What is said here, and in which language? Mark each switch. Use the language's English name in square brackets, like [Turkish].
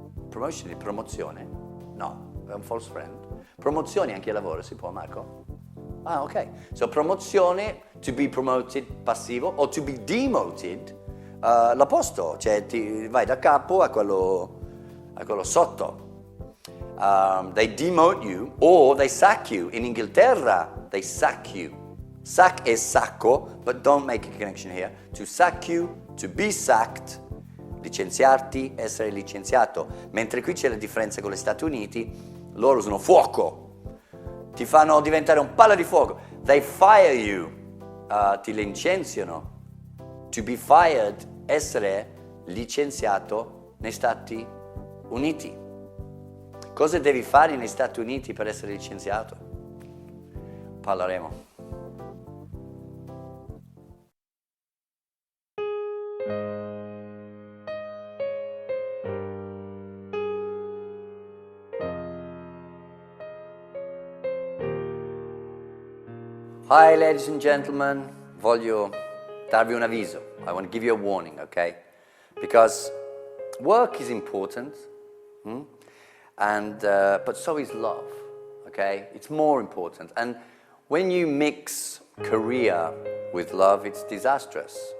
[Italian] Promotion di promozione? No, è un false friend. Promozioni anche al lavoro si può, Marco? Ah, ok. So promozione, [English] to be promoted, [Italian] passivo, o [English] to be demoted, [Italian] l'opposto, cioè vai da capo a quello sotto. [English] They demote you or they sack you. [Italian] In Inghilterra, [English] they sack you. Sack [Italian] è sacco, [English] but don't make a connection here. To sack you, to be sacked, [Italian] licenziarti, essere licenziato. Mentre qui c'è la differenza con gli Stati Uniti, loro usano fuoco. Ti fanno diventare un palo di fuoco. [English] They fire you. [Italian] Ti licenziano. [English] To be fired, [Italian] essere licenziato negli Stati Uniti. Cosa devi fare negli Stati Uniti per essere licenziato? Parleremo. [English] Hi ladies and gentlemen, [Italian] voglio darvi un avviso. [English] I want to give you a warning, okay? Because work is important, but so is love, okay? It's more important. And when you mix career with love, it's disastrous.